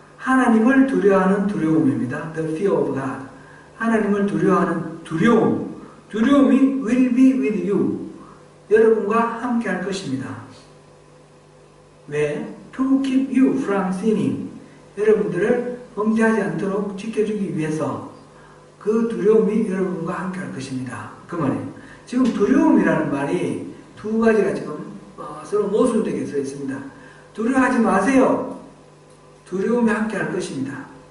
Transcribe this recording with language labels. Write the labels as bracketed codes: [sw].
[ko] 하나님을 두려워하는 두려움입니다. [en] The fear of God. [ko] 하나님을 두려워하는 두려움. [en] 두려움이 will be with you. [ko] 여러분과 함께 할 것입니다. 왜? [en] To keep you from sinning. [ko] 여러분들을 범죄하지 않도록 지켜주기 위해서 그 두려움이 여러분과 함께 할 것입니다. 그 말이에요. 지금 두려움이라는 말이 두 가지가 지금 서로 모순되게 써 있습니다. 두려워하지 마세요. 두려움이 함께 할 것입니다.